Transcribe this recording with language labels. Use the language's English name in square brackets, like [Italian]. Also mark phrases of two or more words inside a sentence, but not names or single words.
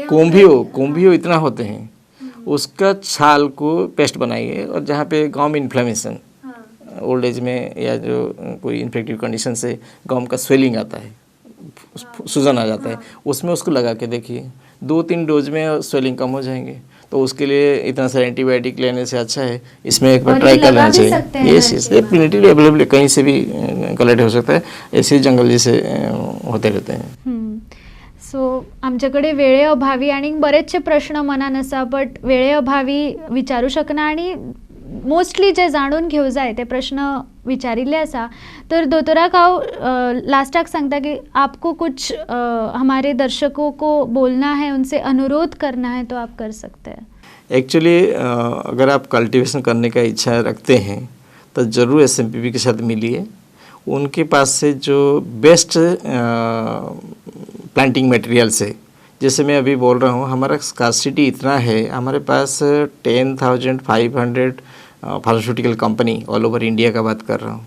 [Hindi] कोम्बियो इतना होते हैं, उसका छाल को पेस्ट बनाइए, और जहाँ पे [English] gum inflammation old age [Hindi] में या जो कोई [English] infective condition [Hindi] से गम का स्वेलिंग आता है, सूजन आ जाता है, उसमें उसको लगा के देखिए, 2-3 डोज में स्वेलिंग कम हो जाएंगे। तो उसके लिए इतना सारा एंटीबायोटिक लेने से अच्छा है इसमें एक बार ट्राई कर लेना चाहिए। यस, ये [English] plentily available, [Hindi] कहीं से भी कलेक्ट हो सकता है, ऐसे जंगल जैसे होते रहते हैं। [Konkani] सो आमच्याकडे वेळेअभावी आणि बरेचसे प्रश्न मनान आसा, बट वेळेअभावी विचारू शकना आणि मोस्टली जे जाणून घेऊ जाय ते प्रश्न विचारिल्ले आसा। तर दोतोराक हांव लास्टाक सांगता कि [Hindi] आपको कुछ हमारे दर्शकों को बोलना है, उनसे अनुरोध करना है, तो आप कर सकते हैं। एक्चुअली अगर आप कल्टीवेशन करने का इच्छा रखते हैं तो ज़रूर SMPP के साथ मिलिए। उनके पास से जो [English] best planting material [Hindi] से, जैसे मैं अभी बोल रहा हूँ, हमारा स्कार्सिटी इतना है, हमारे पास 10,500 [English] pharmaceutical company all over India [Hindi] का बात कर रहा हूँ।